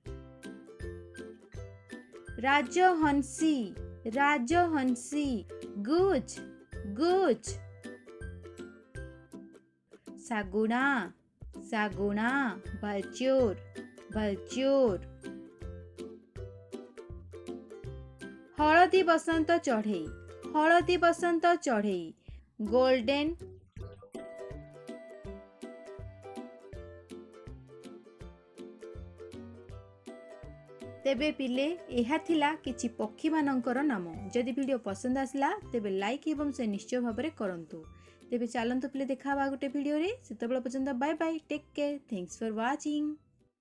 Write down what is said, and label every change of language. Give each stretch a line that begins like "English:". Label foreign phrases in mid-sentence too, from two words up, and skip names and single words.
Odia: ରାଜହଂସୀ ରାଜହଂସୀ ଗୁଜ ଗୁଜ ସାଗୁଣା ସାଗୁଣା
English: vulture vulture
Odia: ହଳଦୀ ବସନ୍ତ ଚଢ଼େଇ ଗୋଲ୍ଡେନ ତେବେ ପିଲେ ଏହା ଥିଲା କିଛି ପକ୍ଷୀ ମାନଙ୍କର ନାମ। ଯଦି ଭିଡିଓ ପସନ୍ଦ ଆସିଲା ତେବେ ଲାଇକ ଏବଂ ସେୟାର ନିଶ୍ଚୟ ଭାବରେ କରନ୍ତୁ। ତେବେ ଚାଲନ୍ତୁ ପିଲେ ଦେଖା ଗୋଟେ ଭିଡିଓ ରେ। ସେତେବେଳ ପର୍ଯ୍ୟନ୍ତ
English: bye bye take care thanks for watching.